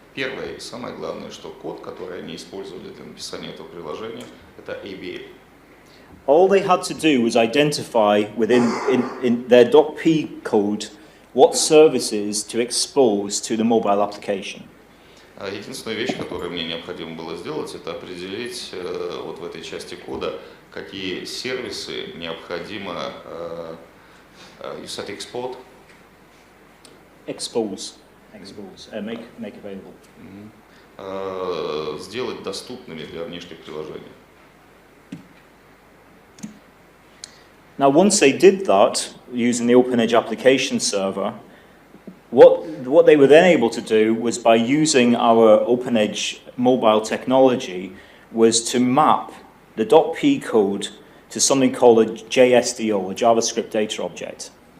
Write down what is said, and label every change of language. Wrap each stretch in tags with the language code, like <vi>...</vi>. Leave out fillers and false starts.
<ru>Первое и самое главное, что код, который они использовали для написания этого приложения, это ABL.</ru> <en>All they had to do was identify in their .p code what services to expose to the mobile application.</en> <ru>Единственная вещь, которую мне необходимо было сделать, это определить вот в этой части кода, какие сервисы необходимо</ru> <en>you said export? Expose, make available.</en> <ru>Сделать доступными для внешних приложений.</ru> <en>Now, once they did that, using the OpenEdge application server, what they were then able to do was, by using our OpenEdge mobile technology, was to map the .p code to something called a JSDO, a JavaScript Data Object.</en>